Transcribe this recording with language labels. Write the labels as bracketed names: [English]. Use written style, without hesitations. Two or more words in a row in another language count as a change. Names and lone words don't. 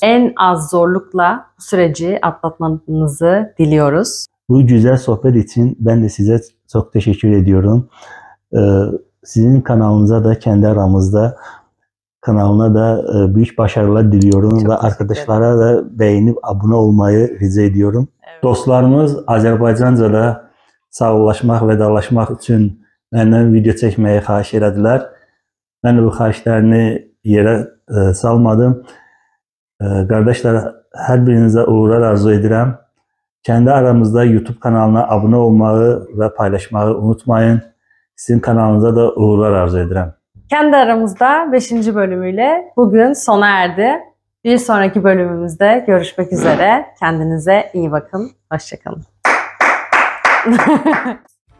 [Turkish] En az zorlukla bu süreci atlatmanızı diliyoruz. Bu güzel sohbet için ben de size çok teşekkür ediyorum. Sizin kanalınıza da kendi aramızda kanalına da büyük başarılar diliyorum Çok ve arkadaşlara da beğenip abone olmayı rica ediyorum. Evet. [Azerbaijani] Dostlarımız Azərbaycanca'da sağollaşmaq, vedalaşmaq üçün məndən video çəkməyi xahiş elədilər. Mən də bu xahişlərini yerə salmadım. Qardaşlar, hər birinizə uğurlar arzu edirəm. [Turkish] Kendi aramızda YouTube kanalına abone olmayı ve paylaşmayı unutmayın. Sizin kanalınıza da uğurlar arzu ederim. Kendi aramızda 5. bölümüyle bugün sona erdi. Bir sonraki bölümümüzde görüşmek üzere. Kendinize iyi bakın. Hoşça kalın.